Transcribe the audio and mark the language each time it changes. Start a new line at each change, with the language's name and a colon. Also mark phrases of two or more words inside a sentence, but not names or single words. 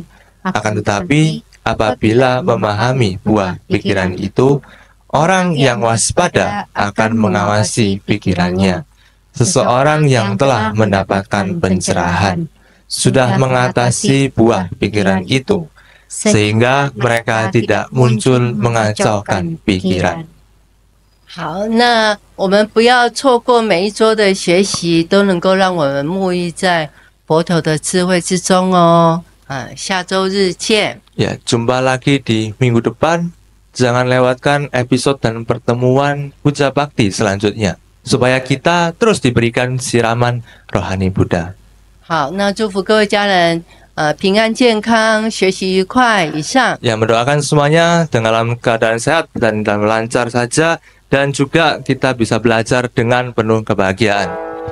Indonesian: Akan tetapi apabila memahami buah pikiran itu, orang yang waspada akan mengawasi pikirannya. Seseorang yang telah mendapatkan pencerahan sudah mengatasi buah pikiran itu, sehingga mereka tidak muncul mengacaukan pikiran.
Chinese: 好，那我们不要错过每一周的学习，都能够让我们沐浴在佛陀的智慧之中哦。下周日见。
Indonesian: Ya, jumpa lagi di minggu depan. Jangan lewatkan episode dan pertemuan Puja Bakti selanjutnya, supaya kita terus diberikan siraman rohani Buddha.
Chinese: 好，那祝福各位家人，平安健康，学习愉快。以上。
Indonesian: Ya, mendoakan semuanya dalam keadaan sehat dan lancar saja, dan juga kita bisa belajar dengan penuh kebahagiaan.